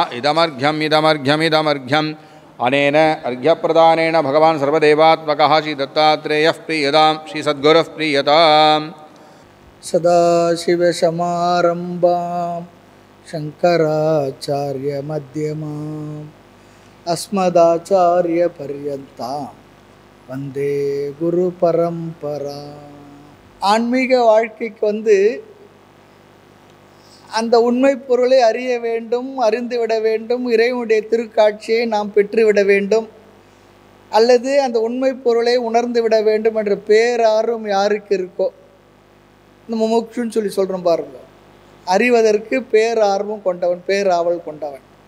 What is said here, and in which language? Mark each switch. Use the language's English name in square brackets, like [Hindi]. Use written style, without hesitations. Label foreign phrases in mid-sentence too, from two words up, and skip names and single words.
[Sanskrit] इदमर्घ्यमिदमर्घ्यमिदमर्घ्यम् अनेन अर्घ्यप्रदानेन भगवान् सर्वदेवात्मकः श्री दत्तात्रेयः प्रीयतां श्री सद्गुरुः प्रीयताम्। सदाशिवसमारम्भां शङ्कराचार्यमध्यमाम् अस्मदाचार्यपर्यन्तां वन्दे गुरुपरம்பரா. [Tamil] ஆன்மீக வாழ்க்கைக்கு அந்த உண்மை பொருளை அறிய வேண்டும், அறிந்துவிட வேண்டும், இறைவனுடைய திருக்காட்சியை நாம் பெற்றுவிட வேண்டும், அல்லது அந்த உண்மை பொருளை உணர்ந்து விட வேண்டும் என்ற பேரார்வம் யாருக்கு இருக்கோ, இந்த முமுட்சுன்னு சொல்லி சொல்கிறோம் பாருங்க, அறிவதற்கு பேரார்வம் கொண்டவன், பேராவல் கொண்டவன்.